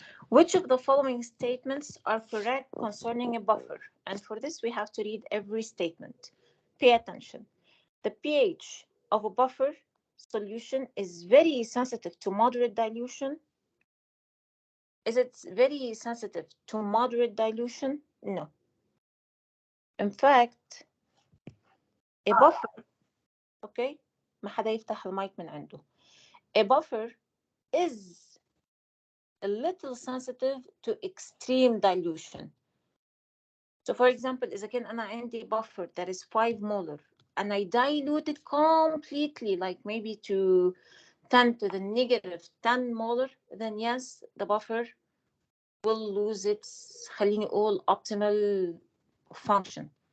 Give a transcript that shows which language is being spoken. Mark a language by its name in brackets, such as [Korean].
[English] Which of the following statements are correct concerning a buffer? And for this, we have to read every statement. Pay attention. The pH of a buffer solution is very sensitive to moderate dilution. Is it very sensitive to moderate dilution? No. In fact, a buffer, okay, [Arabic] ما حدا يفتح المايك من عنده. [English] A buffer is a little sensitive to extreme dilution. So for example, [Arabic] إذا كان أنا عندي [English] buffer that is 5 molar and I dilute it completely, like maybe to 10 to the negative 10 molar, then yes, the buffer will lose its [Arabic] خليني أقول [English] optimal function.